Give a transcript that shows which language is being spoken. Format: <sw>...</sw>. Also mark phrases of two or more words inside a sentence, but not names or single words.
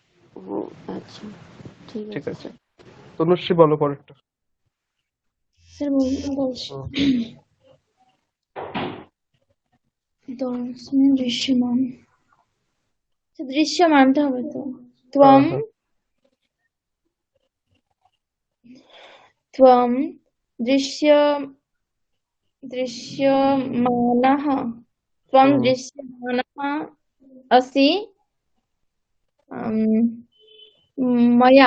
<bn>ও আচ্ছা, ঠিক ঠিক আছে আছে, স্যার। তনুশ্রী বলো পরেরটা। স্যার বলছি হুম, দৃশ্যমান দৃশ্যমানটা হবে তো হ্যাঁ</bn> <sa>त्वं</sa> <bn>হ্যাঁ,</bn> <sa>त्वं दृश्य दृश्यमानः त्वं</sa> <bn>হুম,</bn> <sa>दृश्यमानः असि मया</sa>